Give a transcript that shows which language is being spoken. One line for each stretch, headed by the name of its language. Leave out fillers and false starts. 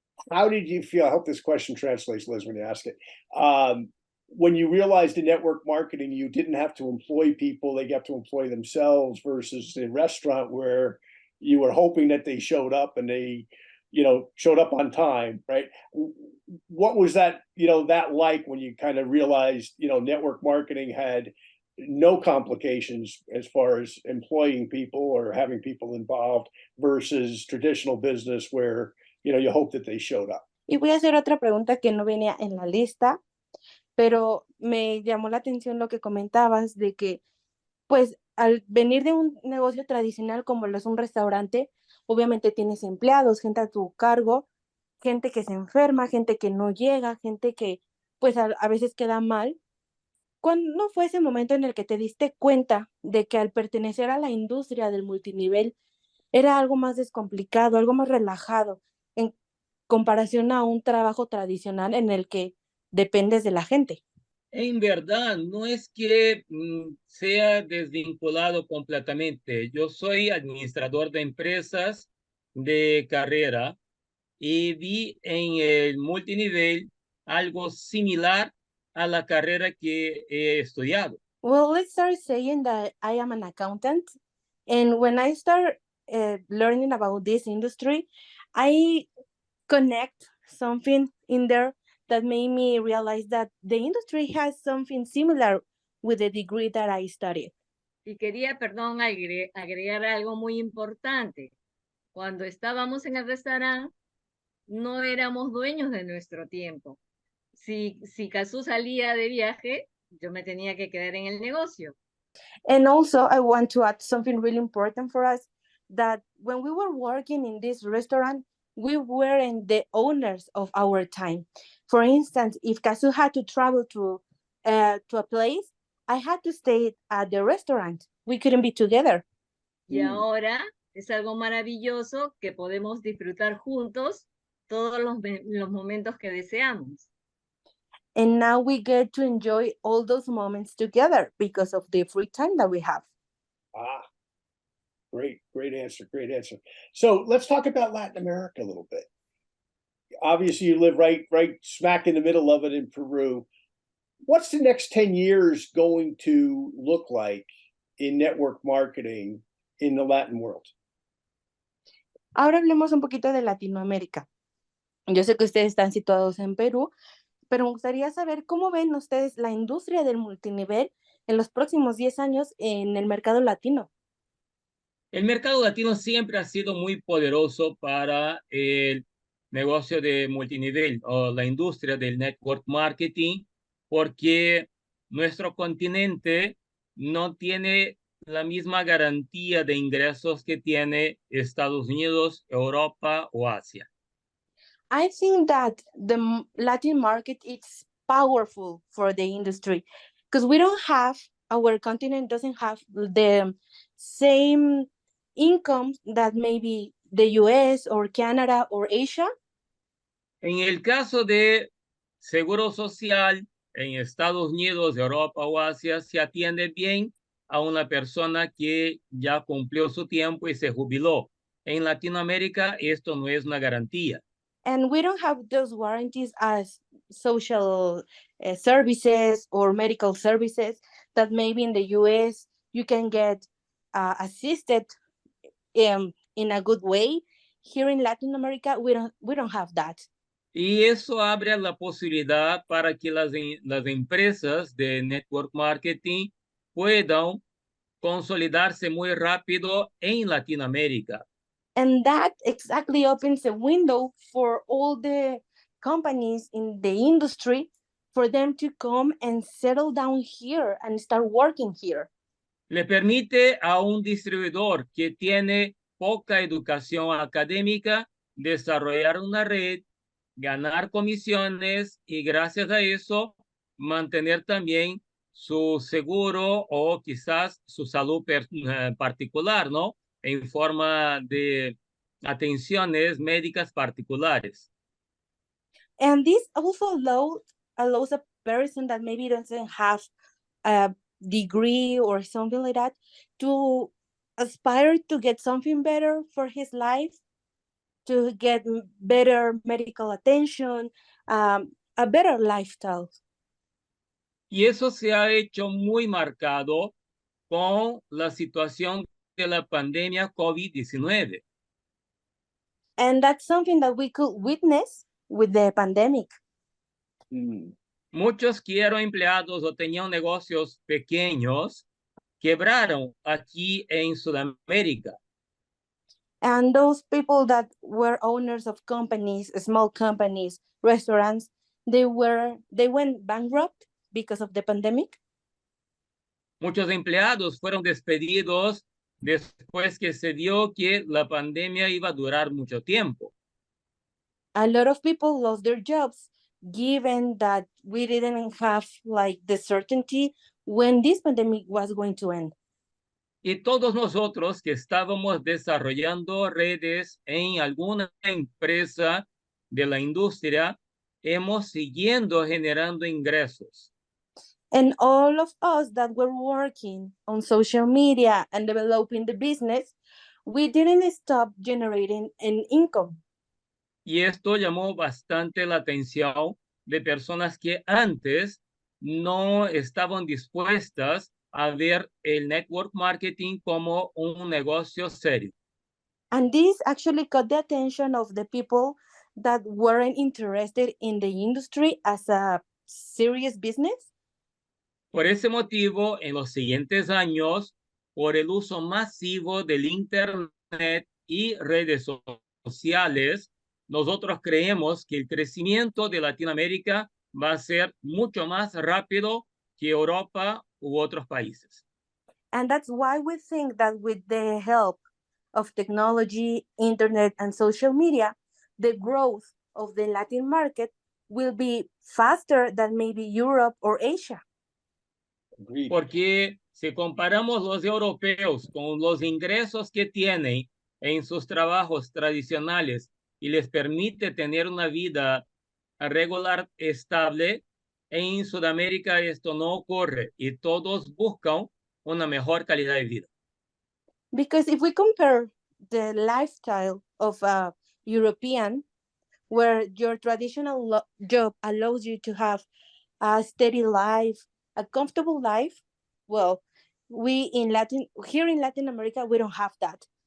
English: How did you feel? I hope this question translates, Liz, when you ask it. When you realized in network marketing, you didn't have to employ people, they got to employ themselves versus the restaurant where you were hoping that they showed up and they, showed up on time, right? What was that, that like when you kind of realized, network marketing had no complications as far as employing people or having people involved versus traditional business where, you hope that they showed up?
Spanish: Y voy a hacer otra pregunta que no venía en la lista, pero me llamó la atención lo que comentabas de que, pues, al venir de un negocio tradicional como lo es un restaurante, obviamente tienes empleados, gente a tu cargo, gente que se enferma, gente que no llega, gente que, pues, a veces queda mal. ¿Cuándo fue ese momento en el que te diste cuenta de que al pertenecer a la industria del multinivel era algo más descomplicado, algo más relajado en comparación a un trabajo tradicional en el que dependes de la gente? En verdad, no es que sea desvinculado completamente. Yo soy administrador de empresas de carrera y vi en el multinivel algo similar a la carrera que he estudiado.
English: Well, let's start saying that I am an accountant. And when I start learning about this industry, I connect something in there that made me realize that the industry has something similar with the degree that I studied.
Spanish: Y quería, perdón, agregar algo muy importante. Cuando estábamos en el restaurante, no éramos dueños de nuestro tiempo. Si Cazú salía de viaje, yo me tenía que quedar en el negocio.
English: And also, I want to add something really important for us, that when we were working in this restaurant, we weren't the owners of our time. For instance, if Kazu had to travel to a place, I had to stay at the restaurant. We couldn't be together.
Spanish: Y ahora es algo maravilloso que podemos disfrutar juntos todos los momentos que deseamos.
English: And now we get to enjoy all those moments together because of the free time that we have. Great answer. So let's talk about Latin America a little bit. Obviously, you live right smack in the middle of it in Peru. What's the next 10 years going to look like in network marketing in the Latin world?
Spanish: Ahora hablemos un poquito de Latinoamérica. Yo sé que ustedes están situados en Perú, pero me gustaría saber cómo ven ustedes la industria del multinivel en los próximos 10 años en el mercado latino. El mercado latino siempre ha sido muy poderoso para el negocio de multinivel o la industria del network marketing, porque nuestro continente no tiene la misma garantía de ingresos que tiene Estados Unidos, Europa o Asia.
English: I think that the Latin market is powerful for the industry because our continent doesn't have the same income that maybe the US or Canada or Asia.
Spanish: En el caso de seguro social en Estados Unidos, Europa o Asia se atiende bien a una persona que ya cumplió su tiempo y se jubiló. En Latinoamérica esto no es una garantía.
English: And we don't have those warranties as social services or medical services that maybe in the US you can get assisted in a good way. Here in Latin America, we don't have that.
Spanish: Y eso abre la posibilidad para que las empresas de network marketing puedan consolidarse muy rápido en Latinoamérica.
English: And that exactly opens a window for all the companies in the industry for them to come and settle down here and start working here.
Spanish: Le permite a un distribuidor que tiene poca educación académica desarrollar una red, ganar comisiones y gracias a eso mantener también su seguro o quizás su salud particular, ¿no? En forma de atenciones médicas particulares.
English: And this also allows a person that maybe doesn't have a degree or something like that to aspire to get something better for his life, to get better medical attention, a better lifestyle.
Spanish: Y eso se ha hecho muy marcado con la situación de la pandemia COVID-19.
English: And that's something that we could witness with the pandemic.
Spanish: Muchos que eran empleados o tenían negocios pequeños quebraron aquí en Sudamérica.
English: And those people that were owners of companies, small companies, restaurants, they went bankrupt because of the pandemic.
Spanish: Muchos empleados fueron despedidos después que se dio que la pandemia iba a durar mucho tiempo.
English: A lot of people lost their jobs given that we didn't have like the certainty when this pandemic was going to end.
Spanish: Y todos nosotros que estábamos desarrollando redes en alguna empresa de la industria, hemos siguiendo generando ingresos.
English: And all of us that were working on social media and developing the business, we didn't stop generating an income.
Spanish: Y esto llamó bastante la atención de personas que antes no estaban dispuestas a ver el network marketing como un negocio serio.
English: And this actually caught the attention of the people that weren't interested in the industry as a serious business.
Spanish: Por ese motivo, en los siguientes años, por el uso masivo del Internet y redes sociales, nosotros creemos que el crecimiento de Latinoamérica va a ser mucho más rápido que Europa u otros países.
English: And that's why we think that with the help of technology, internet, and social media, the growth of the Latin market will be faster than maybe Europe or Asia. Agreed.
Spanish: Porque si comparamos los europeos con los ingresos que tienen en sus trabajos tradicionales y les permite tener una vida regular estable, en Sudamérica esto no ocurre y todos buscan una mejor calidad de vida.
English: Because if we compare the lifestyle of a European, where your traditional job allows you to have a steady life, a comfortable life, well, here in Latin America, we don't have that.